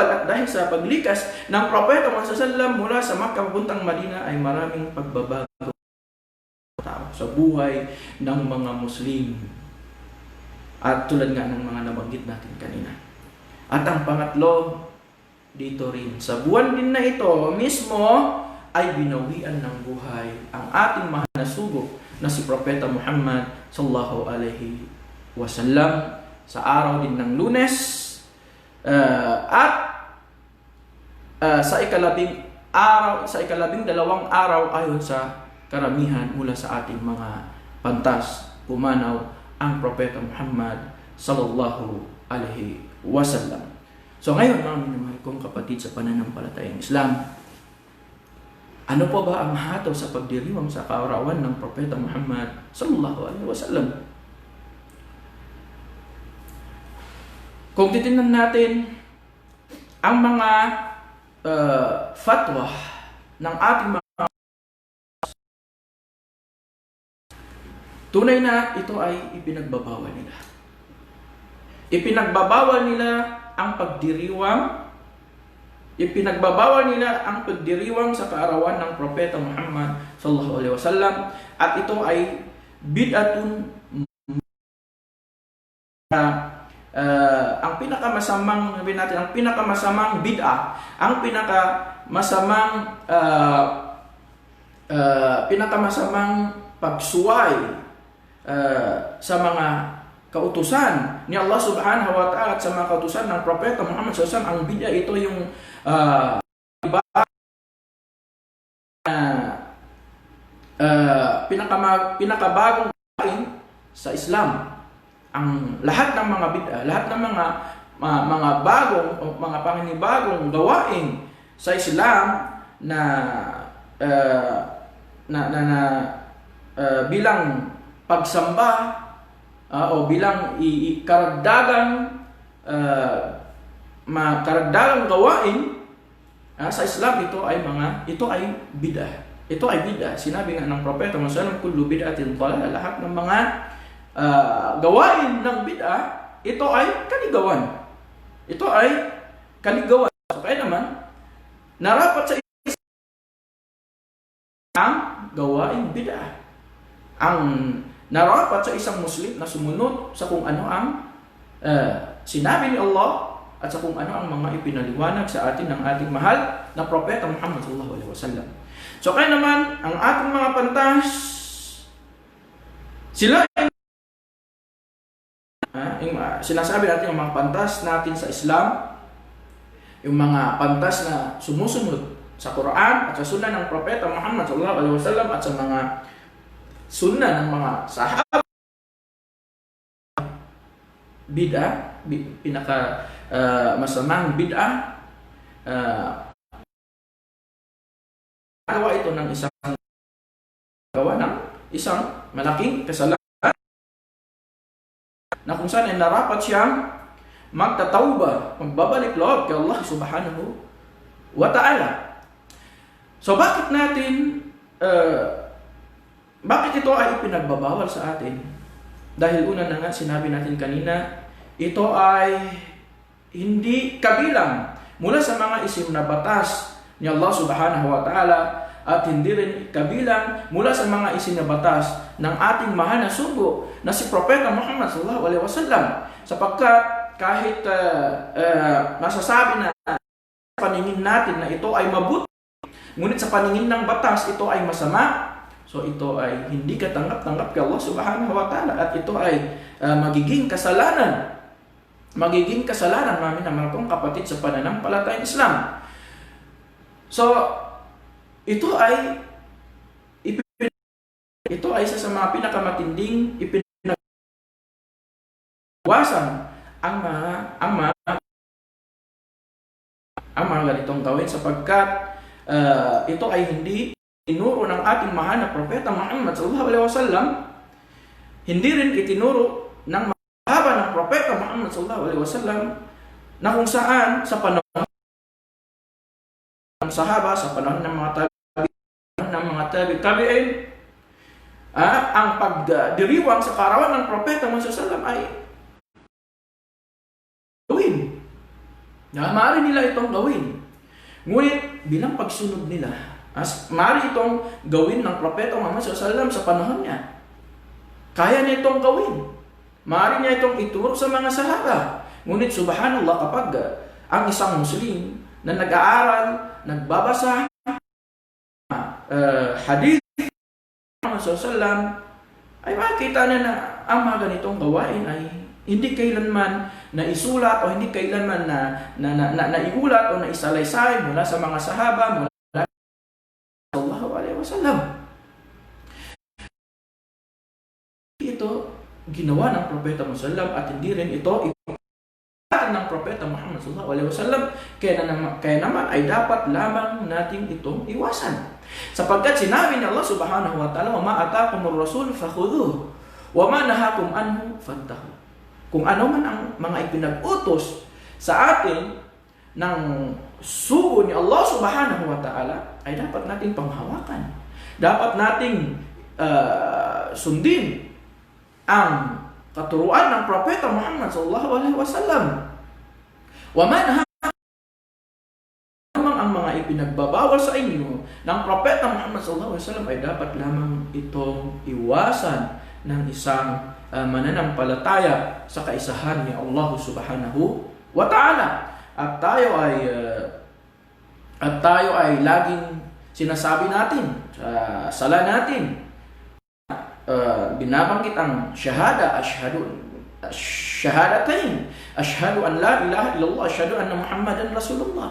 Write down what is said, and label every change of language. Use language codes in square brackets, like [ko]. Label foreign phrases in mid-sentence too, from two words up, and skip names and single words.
[tl] At dahil sa paglikas ng propeta Muhammad SAW mula sa Makkah papuntang Madina ay maraming pagbabago sa buhay ng mga Muslim. At tulad nga ng mga nabanggit natin kanina. At ang pangatlo, dito rin sa buwan din na ito mismo ay binawian ng buhay ang ating mahal na sugo na si Propeta Muhammad [ar] صلى الله عليه وسلم [tl] sa araw din ng Lunes sa ikalabing dalawang araw ayon sa karamihan mula sa ating mga pantas pumanaw ang Propeta Muhammad [ar] صلى الله عليه وسلم. [tl] So ngayon, mga minamahal kong kapatid sa pananampalatayang Islam, ano po ba ang hatol sa pagdiriwang sa kaarawan ng Propeta Muhammad [ar] صلى الله عليه وسلم? [tl] Kung titingnan natin ang mga fatwa ng ating mga tunay na ito ay ipinagbabawal nila. Ipinagbabawal nila ang pagdiriwang sa kaarawan ng Propeta Muhammad [ar] صلى الله عليه وسلم, [tl] at ito ay bid'atun ang pinakamasamang bid'ah, ang pinakamasamang pagsuway sa mga kautusan ni Allah [ar] سبحانه وتعالى [tl] at sa mga kautusan ng Propeta Muhammad SAW. Ang bid'ah ito yung pinakabagong gawain sa Islam. Ang lahat ng mga bid'ah, lahat ng mga panginibagong gawain sa Islam na bilang pagsamba o bilang karagdagang gawain sa Islam, ito ay bid'ah. Ito ay bid'ah. Sinabi nga ng Propeta Muhammad, [ar] كل بدعة ضلالة, [tl] lahat ng mga gawain ng bid'ah, ito ay kaligawan. Ito ay kaligawan. So, kaya naman, narapat sa ang gawain bid'ah. Ang narapat sa isang Muslim na sumunod sa kung ano ang sinabi ni Allah at sa kung ano ang mga ipinaliwanag sa atin ng ating mahal na Propeta Muhammad [ar] صلى الله عليه وسلم. [tl] So kaya naman ang ating mga pantas, sila sinasabi natin yung mga pantas natin sa Islam, yung mga pantas na sumusunod sa Quran at sa Sunnah ng Propeta Muhammad [ar] صلى الله عليه وسلم [tl] at sa mga sunnah ng mga sahaba, bid'ah, pinaka masamang bid'ah, gawa ito ng isang malaking kasalanan na kung saan ay narapat siyang magtatawba, magbabalik loob kay Allah [ar] سبحانه وتعالى. [tl] So bakit ito ay ipinagbabawal sa atin? Dahil una na nga, sinabi natin kanina, ito ay hindi kabilang mula sa mga isim na batas ni Allah [ar] سبحانه وتعالى, [tl] at hindi rin kabilang mula sa mga isim na batas ng ating mahal na sugo na si Propeta Muhammad [ar] صلى الله عليه وسلم, [tl] sapagkat kahit masasabi na sa paningin natin na ito ay mabuti, ngunit sa paningin ng batas ito ay masama. So ito ay hindi katanggap-tanggap kay Allah [ar] سبحانه وتعالى, [tl] at ito ay magiging kasalanan. Magiging kasalanan, mga minamahal kong kapatid, sa pananampalatayang Islam. So ito ay isa sa mga pinakamatinding ipinagwasan ang mga ganitong gawin, sapagkat ito ay hindi tinuro ng ating mahal na propeta Muhammad [ar] صلى الله عليه وسلم. [tl] Hindi rin itinuro ng mahaba ng propeta Muhammad [ar] صلى الله عليه وسلم, [tl] na kung saan sa panahon ng sahaba, sa panahon ng mga tabi'in, ang pagdiriwang sa kaarawan ng propeta Muhammad [ar] صلى الله عليه وسلم [tl] ay gawin. Maaari nila itong gawin. Ngunit bilang pagsunod nila, maaari itong gawin ng propeta Muhammad SAW sa panahon niya. Kaya niya itong gawin. Maaari niya itong ituro sa mga sahaba. Ngunit subhanallah, kapag ang isang Muslim na nag-aaral, nagbabasa hadith Muhammad SAW, ay makikita niya na ang mga ganitong gawain ay hindi kailanman na isulat o hindi kailanman na iulat o na isalaysay mula sa mga sahaba, mula [ar] صلى الله عليه وسلم. [tl] Ito ginawa ng propeta Muhammad, at hindi rin ito ng propeta Muhammad [ar] صلى الله عليه وسلم. [tl] Kaya naman ay dapat lamang natin itong iwasan, sapagkat sinabi ni Allah [ar] سبحانه وتعالى, "وما آتاكم الرسول فخذوه وما نهاكم عنه فانتهوا." [tl] Kung ano man ang mga ipinag-utos sa atin ng sugo ni Allah [ar] سبحانه وتعالى, [tl] ay dapat nating panghawakan. Dapat nating sundin ang katuruan ng propeta Muhammad [ar] صلى الله عليه وسلم. ومن [tl] ang mga ipinagbabawal sa inyo ng propeta Muhammad [ar] صلى الله عليه وسلم, [tl] ay dapat lamang itong iwasan ng isang mananampalataya sa kaisahan ni Allah [ar] سبحانه وتعالى. [tl] At tayo ay laging sinasabi natin sa sala natin, binabanggit ang shahadatain, [ar] أشهد أن لا إله إلا الله أشهد أن محمدا رسول الله.